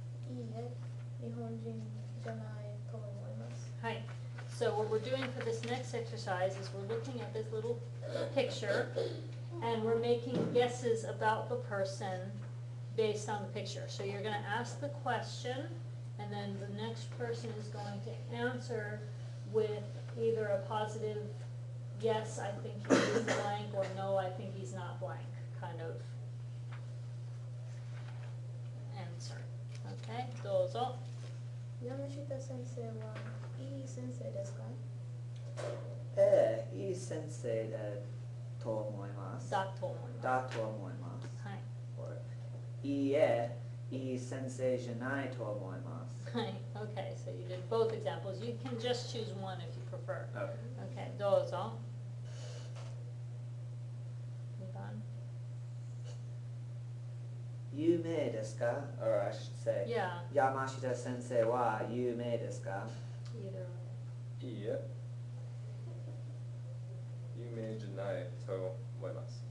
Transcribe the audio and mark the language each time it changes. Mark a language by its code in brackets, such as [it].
[ja] いいえ、日本人じゃないと思います。 [en] Hi. So what we're doing for this next exercise is we're looking at this little picture and we're making guesses about the person based on the picture. So you're going to ask the question and then the next person is going to answer with either a positive yes, I think he is blank, or no, I think he's not blank kind of answer. [ja] Okay, どうぞ。山下先生はいい先生ですか？いい先生だと思います。だと思います。だと思います。はい。 Or いいえ、いい先生じゃないと思います。はい。 [en] Okay, so you did both examples. You can just choose one if you prefer. Okay. [ja] Okay, どうぞ。 2番。有名ですか [en] Or I should say, Yeah. [ja] 山下先生は有名ですか [en] Either way. [ja] いいえ。有名じゃないと思います。